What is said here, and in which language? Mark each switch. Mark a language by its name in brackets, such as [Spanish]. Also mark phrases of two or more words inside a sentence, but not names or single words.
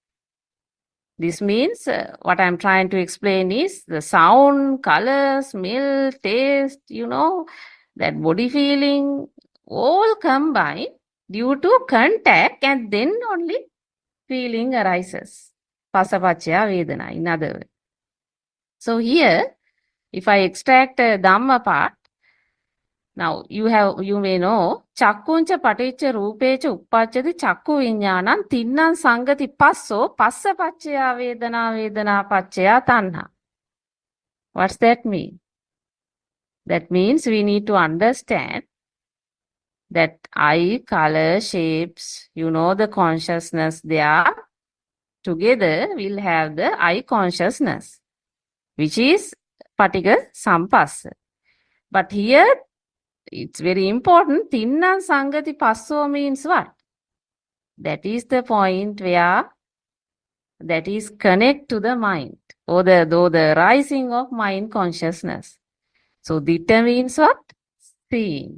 [English] This means what I'm trying to explain is the sound, color, smell, taste, that body feeling, all combined due to contact, and then only feeling arises. [Pali] Pasapachya Vedana, [English] in other words. So here, if I extract Dhamma part, now you may know [Pali] Chakkuncha paticca rupecha uppachati chakku vinyanam tinnam sangati passo passa pachaya vedana pachaya tanha. [English] What's that mean? That means we need to understand that eye, color, shapes, the consciousness, they are together will have the eye consciousness, which is [Pali] paticca sampassa. [English] But here, it's very important. [Pali] Tinnan Sangati Passo [English] means what? That is the point where that is connect to the mind or the rising of mind consciousness. So Ditta means what? Seeing.